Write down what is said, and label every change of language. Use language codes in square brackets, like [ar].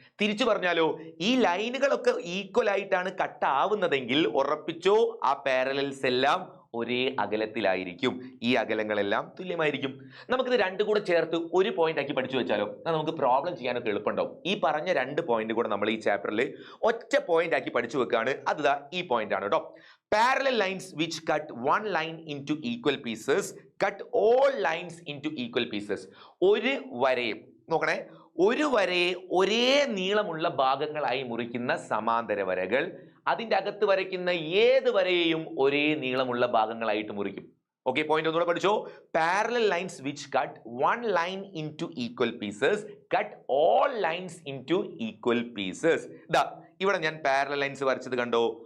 [ml] തിരിച്ചു പറഞ്ഞാലോ, ഈ ലൈനുകളൊക്കെ ഈക്വൽ ആയിട്ടാണ് കട്ട് ആവുന്നതെങ്കിൽ ഉറപ്പിച്ചോ ആ പാരലൽസ് എല്ലാം ഒരേ അകലത്തിലായിരിക്കും. ഈ അകലങ്ങളെല്ലാം തുല്യമായിരിക്കും. നമുക്കിത് 2 കൂടെ ചേർത്ത് ഒരു പോയിന്റ് ആക്കി പഠിച്ചു വെച്ചാലോ, നമുക്ക് പ്രോബ്ലം ചെയ്യാനൊക്കെ എളുപ്പമുണ്ടാവും. ഈ പറഞ്ഞ 2 പോയിന്റ് കൂടെ നമ്മൾ ഈ ചാപ്റ്ററിൽ ഒറ്റ പോയിന്റ് ആക്കി പഠിച്ചു വെക്കാണ്. അത് ഈ പോയിന്റ് ആണ് കേട്ടോ. [en] Parallel lines which cut one line into equal pieces cut all lines into equal pieces. [ml] ഒരു വരയെ നോക്കണേ, ഒരു വരയെ ഒരേ നീളമുള്ള ഭാഗങ്ങളായി മുറിക്കുന്ന സമാന്തര വരകൾ അതിൻ്റെ അകത്ത് വരയ്ക്കുന്ന ഏത് വരയെയും ഒരേ നീളമുള്ള ഭാഗങ്ങളായിട്ട് മുറിക്കും. ഓക്കെ, പോയിന്റ് ഒന്നുകൂടെ പഠിച്ചോ. [en] Parallel lines which cut one line in two equal pieces cut all lines in two equal pieces. [ml] ഇവിടെ ഞാൻ പാരലൽ ലൈൻസ് വരച്ചത് കണ്ടോ,